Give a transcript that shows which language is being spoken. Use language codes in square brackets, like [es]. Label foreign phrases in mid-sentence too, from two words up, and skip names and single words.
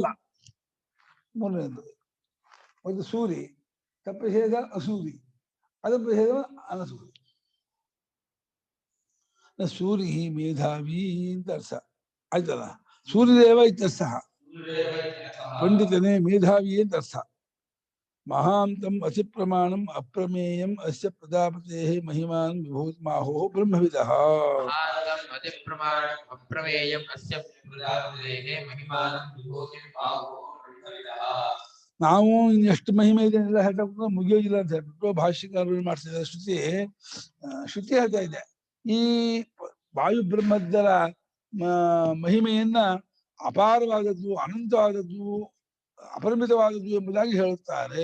[kn] ಮೂರನೇದು ಒಂದು ಸೂರಿ ತತ್ಪರಿಷೇಧ ಅಸೂರಿ ಅದು ಪ್ರಷೇಧ ಅನಸೂರಿ. ಸೂರಿ ಮೇಧಾವಿ ಅಂತ ಅರ್ಥ ಆಯ್ತಲ್ಲ. [sa] ಸೂರ್ಯದೇವ ಇತ್ಯರ್ಥ [kn] ಪಂಡಿತನೇ ಮೇಧಾವಿ ಅಂತ ಅರ್ಥ. [sa] ಮಹಾಂತಂ ಅತಿ ಪ್ರಮಾಣಂ ಅಪ್ರಮೇಯಂ ಅಸ್ಯ ಪ್ರಜಾಪತೇಃ ಮಹಿಮಾನ್ ವಿಭೂತಿಮಾಹೋ ಬ್ರಹ್ಮವಿದಃ. ಮಹಾಂತಂ ಅತಿ ಪ್ರಮಾಣಂ ಅಪ್ರಮೇಯಂ ಅಸ್ಯ ಪ್ರಜಾಪತೇಃ ಮಹಿಮಾನಂ ವಿಭೂತಿಂ ಆಹುಃ ಬ್ರಹ್ಮವಿದಃ. [kn] ನಾವು ಇನ್ನೆಷ್ಟು ಮಹಿಮೆ ಇದೆ ಎಲ್ಲ ಹೇಳ್ತಾ ಮುಗಿಯೋದಿಲ್ಲ ಅಂತ ಹೇಳ್ಬಿಟ್ಟು ಭಾಷ್ಯಕಾರರು ಮಾಡ್ತಿದ್ದಾರೆ. ಶ್ರುತಿ ಹೇಳ್ತಾ ಇದೆ ಈ ವಾಯು ಬ್ರಹ್ಮದ್ದರ ಮಹಿಮೆಯನ್ನ ಅಪಾರವಾದದ್ದು, ಅನಂತವಾದದ್ದು, ಅಪರಿಮಿತವಾದದ್ದು ಎಂಬುದಾಗಿ ಹೇಳುತ್ತಾರೆ.